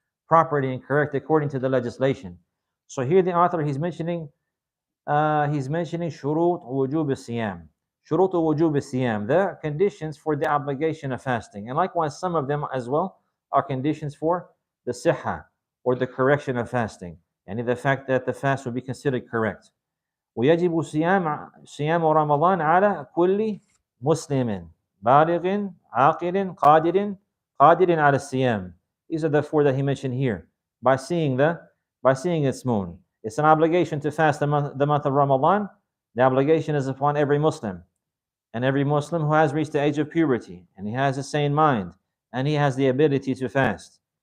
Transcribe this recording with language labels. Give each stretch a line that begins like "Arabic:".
English: properly and correct according to the legislation. So here the author, he's mentioning shurut wujub al-siyam. Shurut wujub al-siyam, the conditions for the obligation of fasting. And likewise, some of them as well are conditions for the sihha, or the correction of fasting. And the fact that the fast will be considered correct.
Arabic: ويجب صيام رمضان على كل مسلم بالغ عاقل قادر على الصيام.
English: These are the four that he mentioned here. By seeing its moon. It's an obligation to fast the month of Ramadan. The obligation is upon every Muslim. And every Muslim who has reached the age of puberty, and he has a sane mind, and he has the ability to fast.